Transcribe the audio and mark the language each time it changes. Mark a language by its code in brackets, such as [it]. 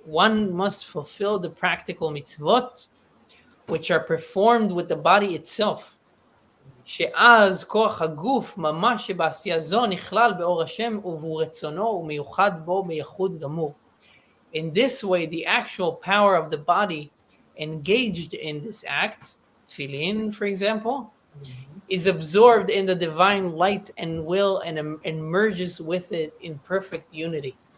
[en] One must fulfill the practical mitzvot which are performed with the body itself, [he] שאז כוח הגוף ממש שבעשייה זו נכלל באור השם ובו רצונו ומיוחד בו בייחוד גמור. [en] In this way, the actual power of the body engaged in this act, tefillin, for example, is absorbed in the divine light and will and merges with it in perfect unity.